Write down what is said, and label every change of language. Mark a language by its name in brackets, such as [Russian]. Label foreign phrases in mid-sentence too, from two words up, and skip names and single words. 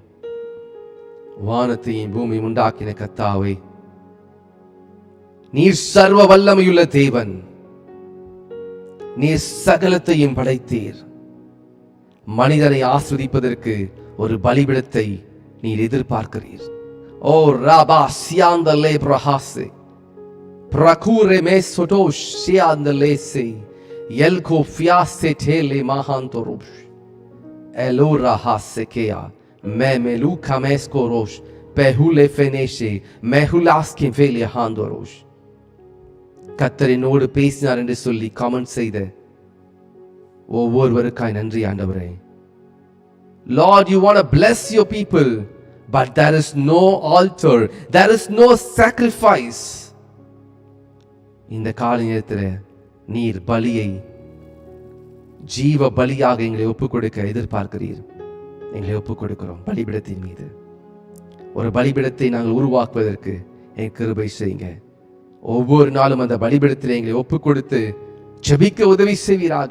[Tamil] வானத்தையும் பூமி உண்டாக்கின கர்த்தாவே, நீர் சர்வ வல்லமையுள்ள தேவன், நீர் சகலத்தையும் படைத்தீர். மனிதனை ஆஸ்வதிப்பதற்கு ஒரு பலிபீடத்தை நீர் எதிர்பார்க்கிறீர். ஓ ராபா சியாந்தலே பிரஹாசே Prakure me sotosh siandalese yelko fiaste tele mahantorosh elora hasekea memelu kameskorosh behule feneshe mehulaskin fele handorosh. கர்த்தர் என்னோடு பேசினார் என்று சொல்லி கமெண்ட் செய்த ஒவ்வொருவருக்காய் நன்றி ஆண்டவரே. [English] Lord, you want to bless your people, but there is no altar, there is no sacrifice. [Tamil] இந்த கால நேரத்தில் நீர் பலியை ஜீவ பலியாக எங்களை ஒப்புக் கொடுக்க எதிர்பார்க்கிறீர். எங்களை ஒப்புக் கொடுக்கிறோம் பலிபீடத்தின் மீது. ஒரு பலிபீடத்தை நாங்கள் உருவாக்குவதற்கு என் கிருபை செய்யுங்க. ஒவ்வொரு நாளும் அந்த பலிபீடத்தில் எங்களை ஒப்புக் கொடுத்து ஜெபிக்க உதவி செய்வீராக.